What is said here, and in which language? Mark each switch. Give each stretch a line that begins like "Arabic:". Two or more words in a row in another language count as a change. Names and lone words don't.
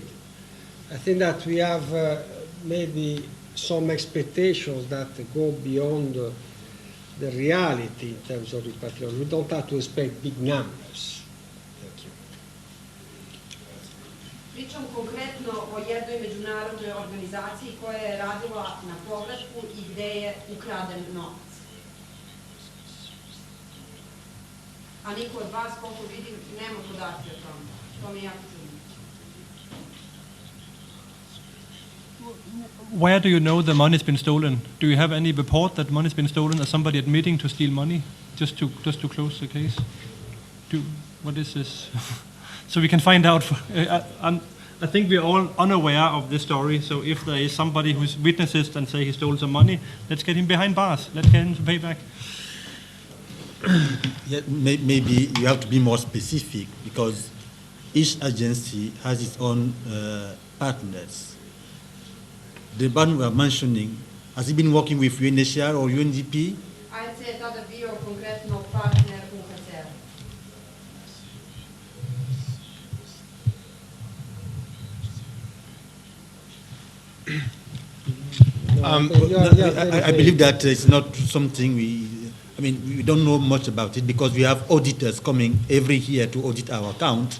English: I think that we have maybe some expectations that go beyond the reality in terms of repatriation. We don't have to expect big numbers. Thank you.
Serbian: Pričam konkretno o jednoj međunarodnoj organizaciji koja je radila na povratku i gde je ukraden novac. A niko od vas, koliko vidim, nema podatke o tome. To mi je jako čudno.
English: Where do you know the money's been stolen? Do you have any report that money's been stolen or somebody admitting to steal money? Just to close the case? What is this? So we can find out. I think we're all unaware of this story, so if there is somebody who's witnesses and say he stole some money, let's get him behind bars. Let's get him to pay back. Yeah, maybe you have to be more specific because each agency has its own partners. The one we are mentioning, has he been working with UNHCR or UNDP?
Serbian: ARC je tada bio konkretno partner UNHCR.
English: I believe that it's not something we don't know much about it because we have auditors coming every year to audit our account.